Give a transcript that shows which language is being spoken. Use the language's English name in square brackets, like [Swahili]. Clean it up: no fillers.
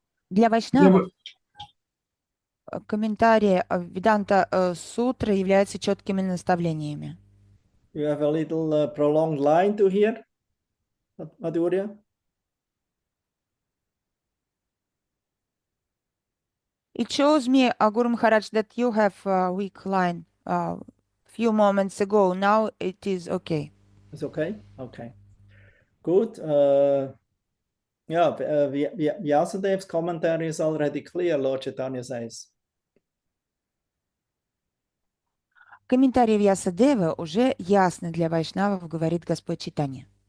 [Russian] Для вайшнавов комментарии Веданта Сутры являются четкими наставлениями. [English] You have a little prolonged line to hear, Madhurya? It shows me, Guru Maharaj, that you have a weak line few moments ago. Now it is okay. It's okay? Okay. Good. Vyasadev's commentary is already clear, Lord Chaitanya says. [Russian] Комментарий Вьясадева уже ясно для вайшнавов, говорит Господь Чайтанья.